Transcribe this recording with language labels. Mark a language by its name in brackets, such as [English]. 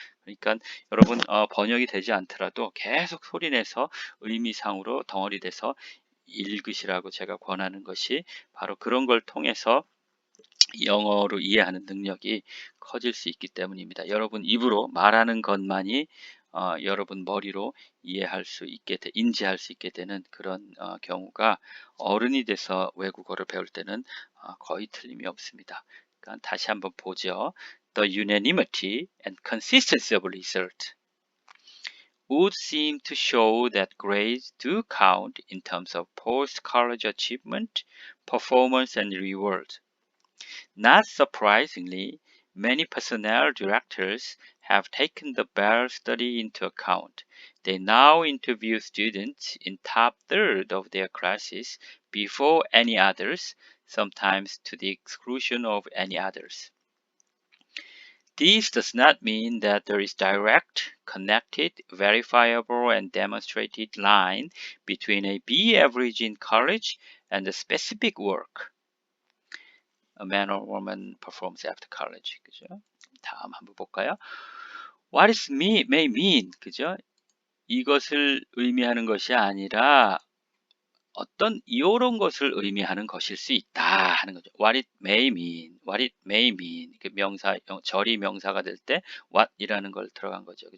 [Korean] 그러니까 여러분 번역이 되지 않더라도 계속 소리내서 의미상으로 덩어리 돼서 읽으시라고 제가 권하는 것이 바로 그런 걸 통해서 영어로 이해하는 능력이 커질 수 있기 때문입니다. 여러분 입으로 말하는 것만이 여러분 머리로 인지할 수 있게 되는 그런 경우가 어른이 돼서 외국어를 배울 때는 거의 틀림이 없습니다. 그러니까 다시 한번 보죠. [English] The unanimity and consistency of result would seem to show that grades do count in terms of post-college achievement, performance, and reward. Not surprisingly, many personnel directors have taken the Bell study into account. They now interview students in top third of their classes before any others, sometimes to the exclusion of any others. This does not mean that there is direct, connected, verifiable, and demonstrated line between a B average in college and the specific work a man or woman performs after college. [Korean] 그죠? 다음 한번 볼까요? [English] What is may mean, [Korean] 그죠? 이것을 의미하는 것이 아니라 어떤 이런 것을 의미하는 것일 수 있다 하는 거죠. [English] What it may mean. [Korean] 그 명사, 절이 명사가 될 때 what이라는 걸 들어간 거죠.